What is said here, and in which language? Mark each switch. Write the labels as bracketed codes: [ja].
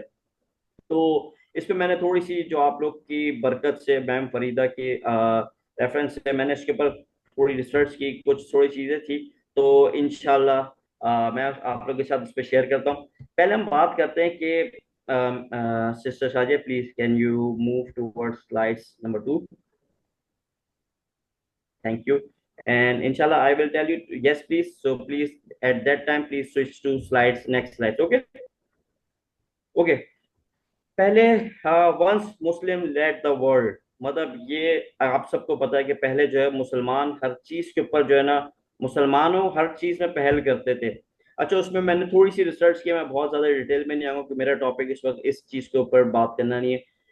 [hi] तो इस पे मैंने थोड़ी सी जो आप लोग की बरकत से मैम फरीदा के रेफरेंस से मैंने इसके ऊपर थोड़ी रिसर्च की, कुछ थोड़ी चीजें थी। तो इंशाल्लाह मैं आप लोग के साथ इस पे शेयर करता हूँ। पहले हम बात करते हैं कि sister Shazia, [en] Please can you move towards slides number 2? Thank you. And inshallah, I will tell you yes, please. So please, at that time, please switch to slides, next slide. Okay. Okay. [hi] पहले [en] once Muslim led the world, [hi] मतलब ये आप सबको पता है कि पहले जो है मुसलमान हर चीज के ऊपर जो है ना, मुसलमानों हर चीज में पहल करते थे। अच्छा, उसमें मैंने थोड़ी सी रिसर्च की, मैं बहुत ज्यादा डिटेल में नहीं आऊंगा कि मेरा टॉपिक इस वक्त इस चीज के ऊपर बात करना नहीं है।